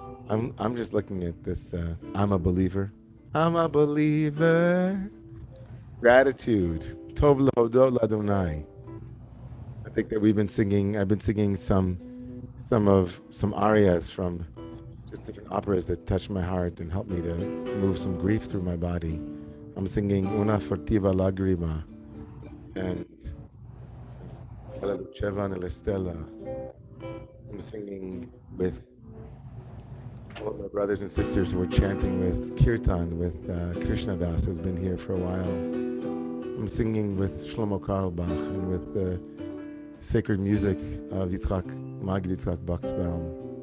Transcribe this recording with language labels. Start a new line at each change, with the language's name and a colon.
English: I'm just looking at this. I'm a believer. I'm a believer.
Hebrew: Gratitude. Tov lehodot l'Adonai.
English: I think that I've been singing some arias from just different operas that touched my heart and helped me to move some grief through my body. I'm singing Una Fortiva Lagrima and La Luceva nella Stella. I'm singing with all of my brothers and sisters who are chanting with Kirtan, with Krishna Das, who's been here for a while. I'm singing with Shlomo Karlbach and with the sacred music of Magid Yitzchak Buxbaum.